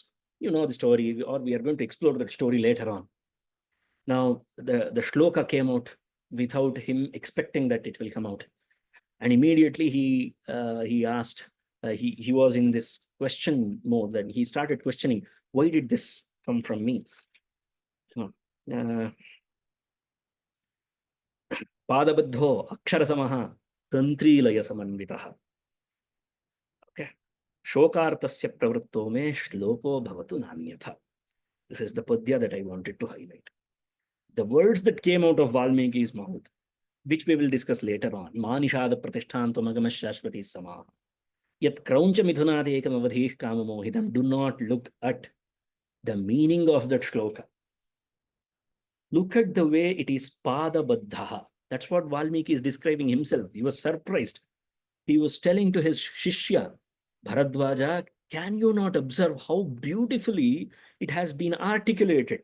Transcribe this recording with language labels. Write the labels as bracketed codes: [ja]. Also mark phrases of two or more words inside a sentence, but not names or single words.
[en] You know the story, or we are going to explore that story later on. Now, the shloka came out without him expecting that it will come out. And immediately he asked, he was in this question mode, that he started questioning, why did this come from me? [sa] Padabadho aksharasamah tantrilaya samanvitaha. [en] Okay. [sa] Shokartasya pravritto me shloko bhavatu nanyatha. [en] This is the padya that I wanted to highlight. The words that came out of Valmiki's mouth, which we will discuss later on. [sa] Manishada pratishthanto magamash sama. Yat krauncha mithunat ekam avadhih kamamohidam. [en] Do not look at the meaning of that shloka. Look at the way it is [sa] pada baddha. [en] That's what Valmiki is describing himself. He was surprised. He was telling to his shishya, Bharadwaja, can you not observe how beautifully it has been articulated?